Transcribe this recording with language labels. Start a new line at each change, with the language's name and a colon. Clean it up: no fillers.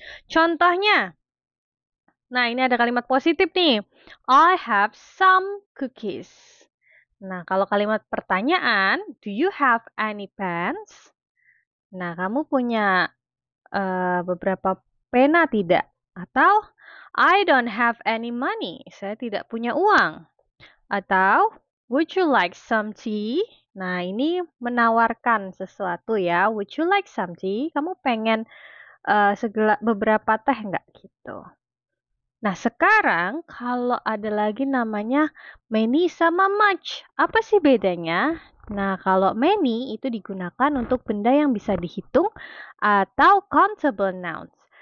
Indonesian: Contohnya, nah ini ada kalimat positif nih.
English: I have some cookies.
Indonesian: Nah, kalau kalimat pertanyaan,
English: do you have any pens?
Indonesian: Nah, kamu punya beberapa pena tidak?
English: Atau I don't have any money.
Indonesian: Saya tidak punya uang.
English: Atau would you like some tea?
Indonesian: Nah, ini menawarkan sesuatu ya.
English: Would you like some tea?
Indonesian: Kamu pengen beberapa teh nggak gitu? Nah, sekarang kalau ada lagi namanya many sama much. Apa sih bedanya? Nah, kalau many itu digunakan untuk benda yang bisa dihitung atau countable nouns.